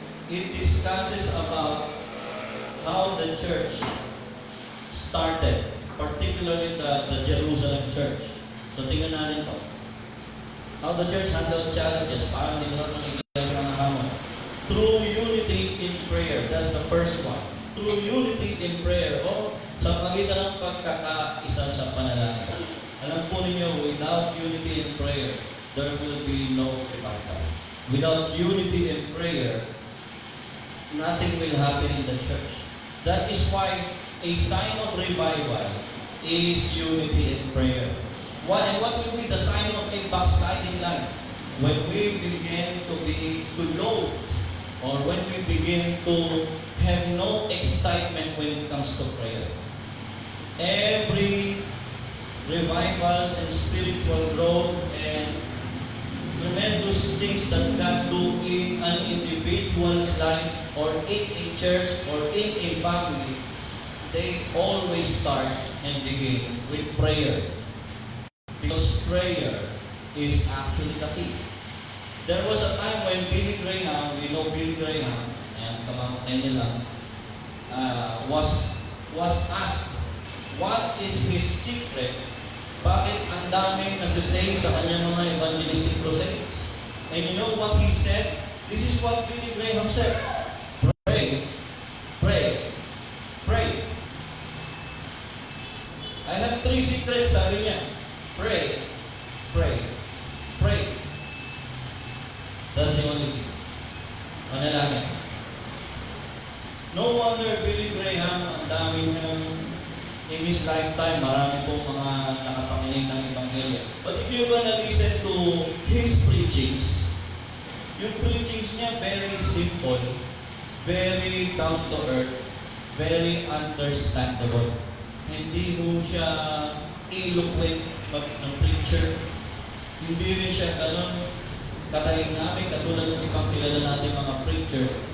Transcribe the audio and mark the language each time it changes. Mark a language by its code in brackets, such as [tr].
[en] It discusses about how the church started, particularly the Jerusalem church. [tl] So tingnan natin ito. [en] How the church handled challenges, [tl] paano nilalang ng iglesia ng hamon. [en] Through unity in prayer, that's the first one. Through unity in prayer, [tl] o sa pagitan ng pagkakaisa sa panalangin. Alam po ninyo, [en] without unity in prayer, there will be no revival. Without unity in prayer, nothing will happen in the church. That is why a sign of revival is unity in prayer. What will be the sign of a backsliding life? When we begin to be loathed, or when we begin to have no excitement when it comes to prayer. Every revivals and spiritual growth and tremendous things that God do in an individual's life or in a church or in a family, they always start and begin with prayer. Because prayer is actually the key. There was a time when Billy Graham, we know Billy Graham, and [tl] kamangkin nila, [en] was asked, what is his secret? [tl] Bakit ang daming nasisave sa kanyang mga evangelistic crusades? [en] And you know what he said? This is what Billy Graham said. Pray, pray, pray. I have 3 secrets, [tl] sabi niya. [en] Pray, pray, pray. That's the only thing. [tl] Manalangin. No wonder Billy Graham, ang dami niyang [en] in his lifetime, [tl] marami po mga nakapanginig ng Ebanghelyo. [en] But if you're gonna listen to his preachings, [tl] yung preachings niya [en] very simple, very down to earth, very understandable. [tl] Hindi mo siya eloquent ng preacher. Hindi rin siya ganun katahimik katulad ng ibang kilala natin mga preachers.